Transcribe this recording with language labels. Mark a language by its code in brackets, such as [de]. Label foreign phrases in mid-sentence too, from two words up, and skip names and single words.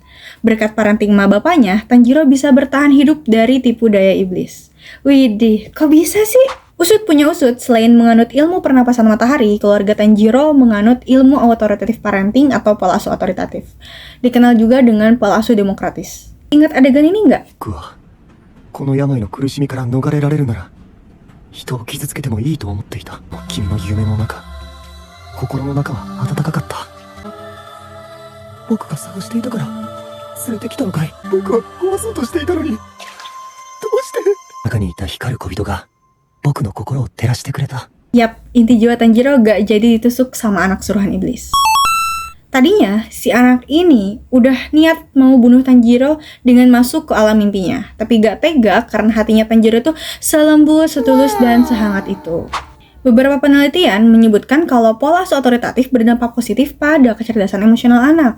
[id] Berkat parenting ma bapaknya, Tanjiro bisa bertahan hidup dari tipu daya iblis. Widih, kok bisa sih? Usut punya usut, selain menganut ilmu pernapasan matahari, keluarga Tanjiro menganut ilmu [en] authoritative parenting [id] atau pola asuh otoritatif. Dikenal juga dengan pola asuh demokratis. Ingat adegan ini nggak? [ja] 僕はこの病の苦しみから逃れられるなら人を傷つけてもいいと思っていた。君の夢の中、心の中は温かかった。僕が探していたから連れてきたのかい。僕は壊そうとしていたのに、どうして中にいた光る小人が僕の心を照らしてくれた。 [id] Yap, inti jiwa Tanjiro gak jadi ditusuk sama anak suruhan iblis. Tadinya, si anak ini udah niat mau bunuh Tanjiro dengan masuk ke alam mimpinya. Tapi gak tega karena hatinya Tanjiro tuh selembut, setulus, dan sehangat itu. Beberapa penelitian menyebutkan kalau pola asuh otoritatif berdampak positif pada kecerdasan emosional anak.